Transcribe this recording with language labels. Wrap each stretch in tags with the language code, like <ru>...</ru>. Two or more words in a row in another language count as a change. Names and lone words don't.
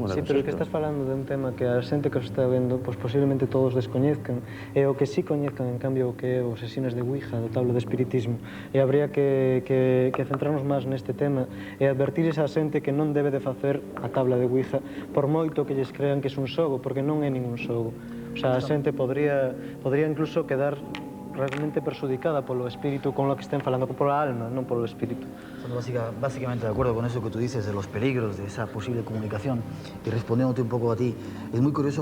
<gl>Sí, pero que estás falando de un tema que a xente que os está vendo, pois posiblemente todos descoñezcan, e o que sí coñezcan, en cambio, o que é os sesións de Ouija, do tablo de espiritismo, e</gl> <es>habría que centrarnos</es> <gl>máis neste tema e advertirles a xente que non debe de facer a tabla de Ouija por moito que lles crean que é un xogo, porque non é ningún xogo. O sea, a xente podría incluso quedar realmente perjudicada polo espíritu</gl> <es>con lo que estén</es> <gl>falando, pola alma, non polo espíritu.</gl> <es>Básicamente de acuerdo con eso que tú dices de los peligros de esa posible comunicación, y respondiéndote un poco a ti, es muy curioso</es>